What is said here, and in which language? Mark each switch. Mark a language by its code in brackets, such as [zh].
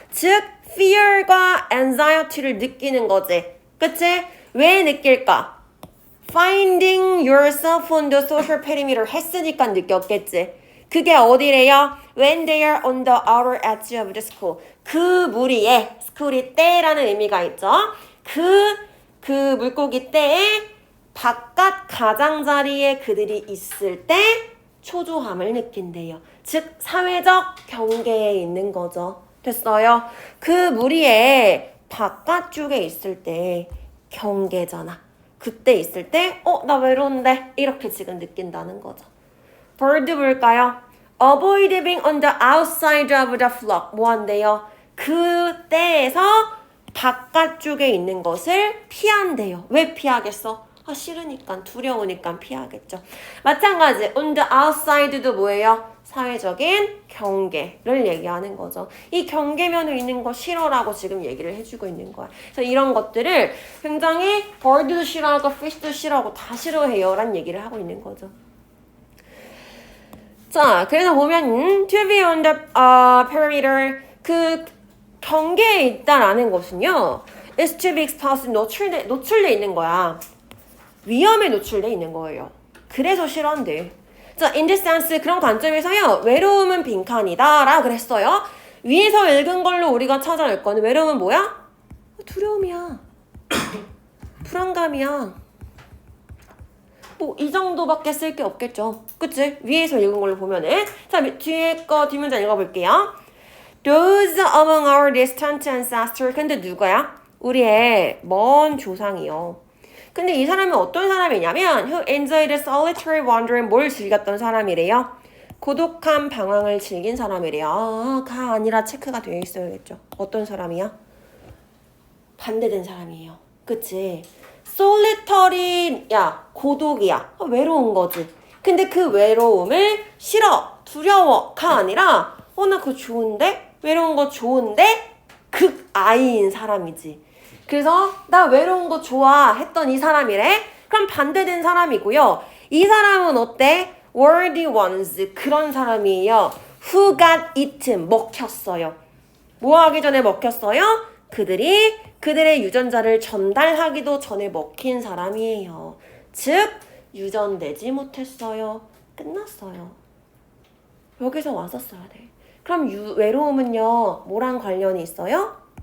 [ko] 즉, fear과 anxiety를 느끼는 거지. 그치? 왜 느낄까? [en] Finding yourself on the social perimeter [ko] 했으니까 느꼈겠지. 그게 어디래요? [en] When they are on the outer edge of the school. [ko] 그 무리에, school이 때라는 의미가 있죠. 그 물고기 때에 바깥 가장자리에 그들이 있을 때 초조함을 느낀대요. 즉, 사회적 경계에 있는 거죠. 됐어요? 그 무리에 바깥쪽에 있을 때 경계잖아. 그때 있을 때 나 외로운데 이렇게 지금 느낀다는 거죠. bird 볼까요? [en] Avoid being on the outside of the flock. [ko] 뭐 한대요? 그 때에서 바깥쪽에 있는 것을 피한대요. 왜 피하겠어? 싫으니까, 두려우니까 피하겠죠. 마찬가지, [en] on the outside [ko] 도 뭐예요? 사회적인 경계를 얘기하는 거죠. 이 경계면에 있는 거 싫어라고 지금 얘기를 해주고 있는 거야. 그래서 이런 것들을 굉장히 bird도 싫어하고 fish도 싫어하고 다 싫어해요 라는 얘기를 하고 있는 거죠. 자, 그래서 보면 [en] to be on the perimeter [ko] 그 경계에 있다라는 것은요 [en] is to be exposed [ko] 노출돼 있는 거야. 위험에 노출돼 있는 거예요. 그래서 싫어한대. 자, [en] in this sense [ko] 그런 관점에서요 외로움은 빈칸이다 라고 그랬어요. 위에서 읽은 걸로 우리가 찾아낼 거는 외로움은 뭐야? 두려움이야. 불안감이야. 뭐 이 정도밖에 쓸 게 없겠죠. 그치? 위에서 읽은 걸로 보면은 자, 뒤에 거 뒷문장 읽어볼게요. [en] Those among our distant ancestors. [ko] 근데 누구야? 우리의 먼 조상이요. 근데 이 사람은 어떤 사람이냐면 [en] who enjoyed solitary wandering. [ko] 뭘 즐겼던 사람이래요? 고독한 방황을 즐긴 사람이래요. 가 아니라 체크가 되어 있어야겠죠. 어떤 사람이야? 반대된 사람이에요. 그치? solitary야, 고독이야, 외로운 거지. 근데 그 외로움을 싫어, 두려워가 아니라 나 그거 좋은데? 외로운 거 좋은데? 극아이인 사람이지. 그래서 나 외로운 거 좋아 했던 이 사람이래. 그럼 반대된 사람이고요. 이 사람은 어때? [en] worthy ones, [ko] 그런 사람이에요. [en] who got eaten, [ko] 먹혔어요. 뭐 하기 전에 먹혔어요? 그들이 그들의 유전자를 전달하기도 전에 먹힌 사람이에요. 즉, 유전되지 못했어요. 끝났어요. 여기서 와서 써야 돼. 그럼 외로움은요, 뭐랑 관련이 있어요?